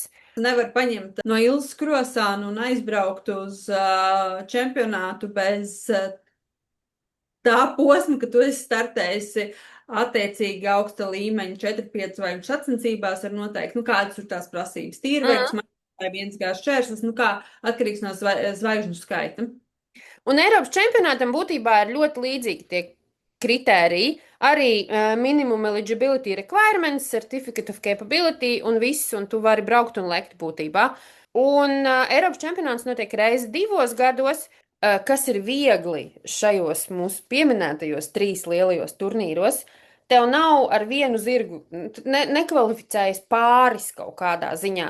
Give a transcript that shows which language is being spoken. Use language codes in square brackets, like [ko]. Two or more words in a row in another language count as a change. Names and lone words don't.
[lv] Nevar paņemt no Ilzas Krosānu un aizbraukt uz čempionātu bez tā posma, ka tu esi startējusi attiecīgi augsta līmeņa 4-5 zvaigžņu sacensībās ar noteikti, kādas ir tās prasības. Tīrveiksma vai 1 gāzes šķērslis, atkarīgs no zvaigžņu skaita. Un Eiropas čempionātam būtībā ir ļoti līdzīgi tie kritēriji, arī [en] minimum eligibility requirements, Certificate of Capability [lv] un viss, un tu vari braukt un lekt būtībā. Un Eiropas čempionāts notiek reizi 2 gados, kas ir viegli šajos mūsu pieminētajos 3 lielajos turnīros. tev nav ar vienu zirgu, nekvalificējas pāris kaut kādā ziņā.